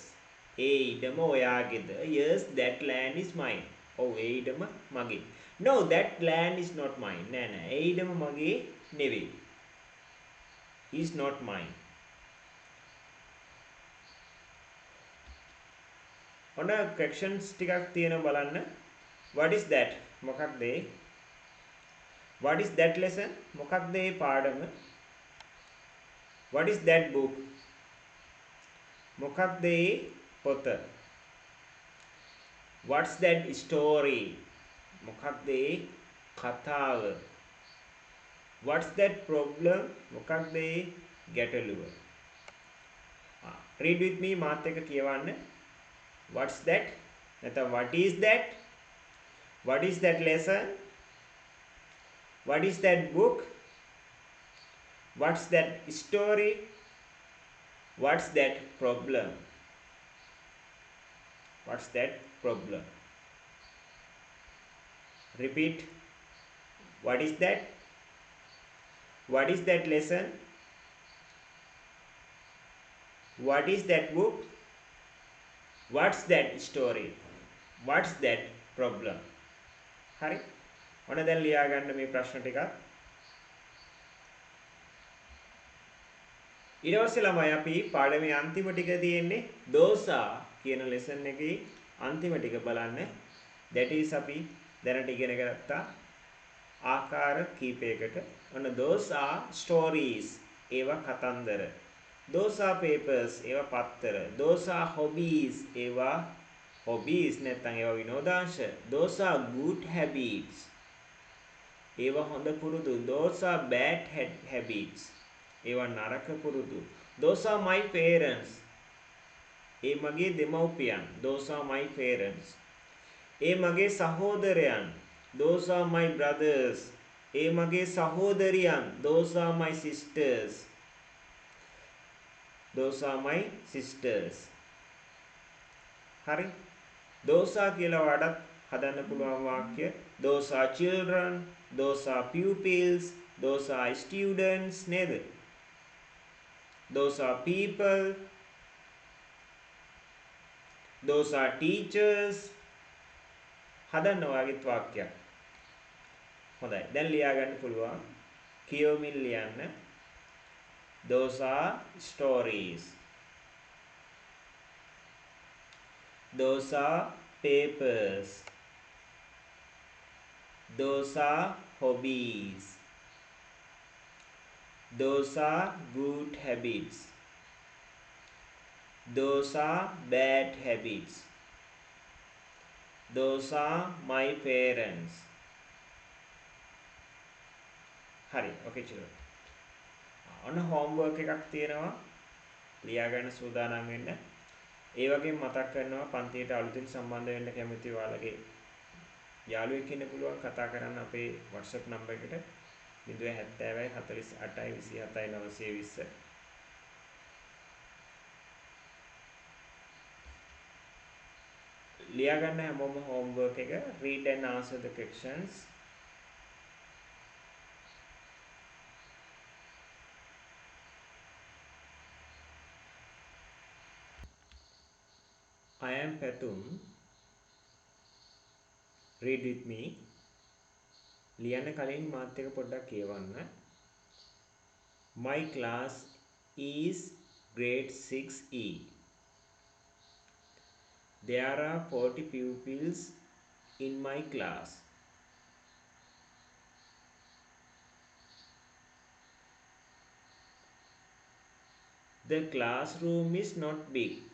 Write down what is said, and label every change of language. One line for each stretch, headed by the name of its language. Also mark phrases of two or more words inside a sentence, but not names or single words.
Sinhala: ඒ ඉඩම ඔයාගේද?
English: Yes, that land is mine.
Sinhala: ඔව් ඒ ඉඩම මගේ.
English: No, that land is not mine.
Sinhala: නෑ නෑ ඒ ඉඩම මගේ නෙවෙයි.
English: Is not mine.
Sinhala: ඔන්න questions ටිකක් තියෙනවා බලන්න.
English: What is that?
Sinhala: මොකක්ද ඒ?
English: What is that lesson?
Sinhala: මොකක්ද ඒ පාඩම?
English: What is that book?
Sinhala: මොකක්ද ඒ පොත?
English: What's that story?
Sinhala: මොකක්ද ඒ කතාව?
English: What's that problem?
Sinhala: මොකක්ද ඒ ගැටලුව?
English: Read with me
Sinhala: මාත් එක්ක කියවන්න.
English: What's that? නැත්නම් what is that? What is that lesson? What is that book? What's that story? What's that problem? What's that problem? Repeat. What is that? What is that lesson? What is that book? What's that story? What's that problem?
Sinhala: හරි. ඔන්න දැන් ලියා ගන්න මේ ප්‍රශ්න ටික. ඊට පස්සේ ළමයි අපි පාඩමේ අන්තිම ටික තියෙන්නේ දෝසා කියන ලෙසන් එකේ අන්තිම ටික බලන්න.
English: that is
Sinhala: අපි දැනට ඉගෙන ගත්තා ආකාර කීපයකට. ඔන්න
English: those are stories
Sinhala: ඒවා කතන්දර.
English: those are papers
Sinhala: ඒවා පත්තර.
English: those are hobbies
Sinhala: ඒවා hobbies නැත්නම් ඒවා විනෝදාංශ.
English: those are good habits
Sinhala: ඒවා හොඳ පුරුදු.
English: those are bad habits
Sinhala: ඒවා නරක පුරුදු.
English: those are my parents
Sinhala: ඒ මගේ දෙමව්පියන්.
English: those are my parents
Sinhala: ඒ මගේ සහෝදරයන්.
English: those are my brothers
Sinhala: ඒ මගේ සහෝදරියන්.
English: those are my sisters those are my sisters. හරි. those are
Sinhala: කියලා වඩත් හදන්න පුළුවන් වාක්‍ය
English: those are children, those are pupils, those are students නේද? those are people, those are teachers.
Sinhala: හදන්න වාගේත් වාක්‍යයක්. හොඳයි. දැන් ලියා ගන්න පුළුවන්. කියවමින් ලියන්න.
English: those are stories. those are papers. those are hobbies. those are good habits. those are bad habits. those are my parents. හරි. okay children.
Sinhala: ඔන්න homework එකක් තියෙනවා. ලියා ගන්න සූදානම් වෙන්න. ඒ වගේම මතක් කරනවා පන්තියට අලුතින් සම්බන්ධ වෙන්න කැමති ඔයාලගේ යාළුවෙක් ඉන්න පුළුවන් කතා කරන්න අපේ WhatsApp නම්බර් එකට 070 48 27 920. ලියා ගන්න හැමෝම homework එක
English: read and answer the questions. I am Patum. Read with me.
Sinhala: ලියන්න කලින් මාත් එක්ක පොඩ්ඩක් කියවන්න.
English: My class is grade 6E. There are 40 pupils in my class. The classroom is not big.